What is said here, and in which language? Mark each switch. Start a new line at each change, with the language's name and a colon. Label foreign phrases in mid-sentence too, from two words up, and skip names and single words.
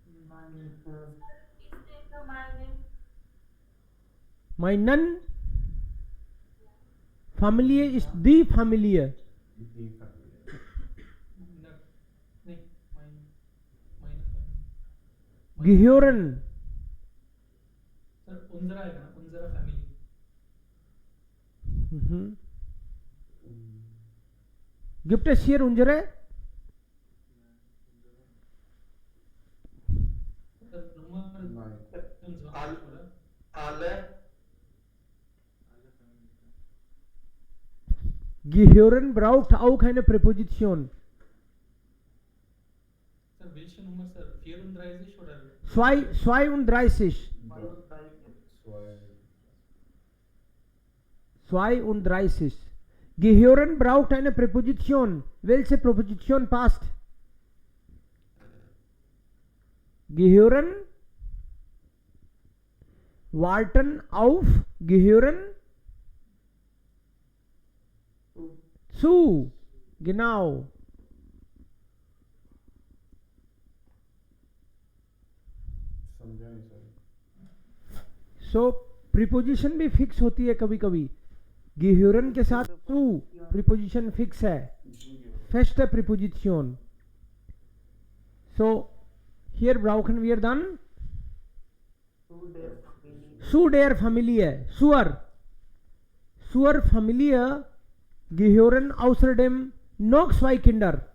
German: Meinen Familie ist die Familie.
Hindi: न- नहीं माइन family
German: Gehören.
Hindi: सर उंजरा है ना उंजरा फैमिली
German: Mhm. Gibt es hier unsere?
English: सर नंबर
German: Nein. Alle. Gehören braucht auch eine Präposition. सर welche Nummer सर 34 oder 32. Zwei. 32. Gehören braucht eine Präposition. Welche Präposition passt? Gehören. Warten auf. Gehören. Zu. Genau.
Hindi: समझा नहीं सर.
English: so preposition
Hindi: भी फिक्स होती है कभी कभी. गिह्योरन के साथ टू प्रीपोजिशन फिक्स है.
German: Feste Präposition.
English: So here
German: brauchen wir dann zu der Familie. Zur Familie gehören außerdem noch zwei Kinder.